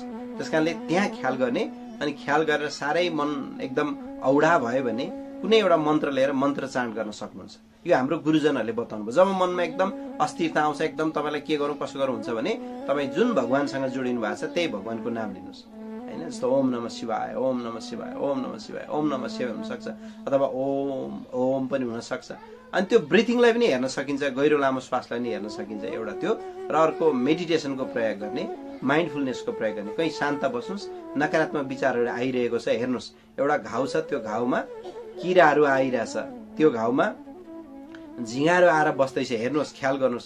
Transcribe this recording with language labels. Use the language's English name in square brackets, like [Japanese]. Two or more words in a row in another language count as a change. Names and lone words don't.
[Nepali] त्यसकारणले त्यहाँ ख्याल गर्ने, अनि ख्याल गरेर साह्रै मन एकदम औडा भयो भने कुनै एउटा मन्त्र लिएर मन्त्र चान्ट गर्न सक्नुहुन्छ। यो हाम्रो गुरुजनहरूले बताउनु भयो। जब मनमा एकदम अस्थिरता आउँछ, एकदम तपाईँलाई के गरौँ कसो गरौँ हुन्छ भने तपाईँ जुन भगवानसँग जोडिनु भएको छ त्यही भगवानको नाम लिनुहोस्। हैन, जस्तो [Sanskrit] ओम नमः शिवाय, ओम नमः शिवाय, ओम नमः शिवाय, ओम नमः शिवाय [Nepali] हुनसक्छ, अथवा ओम ओम पनि हुनसक्छ। अनि त्यो ब्रिथिङलाई पनि हेर्न सकिन्छ, गहिरो लामो श्वासलाई पनि हेर्न सकिन्छ एउटा त्यो, र अर्को मेडिटेसनको प्रयोग गर्ने, माइन्डफुलनेसको प्रयोग गर्ने। कहीँ शान्त बस्नुहोस्, नकारात्मक विचारहरू आइरहेको छ, हेर्नुहोस् एउटा घाउ छ, त्यो घाउमा किराहरू आइरहेछ, त्यो घाउमा झिँगाहरू आएर बस्दैछ, हेर्नुहोस्, ख्याल गर्नुहोस्।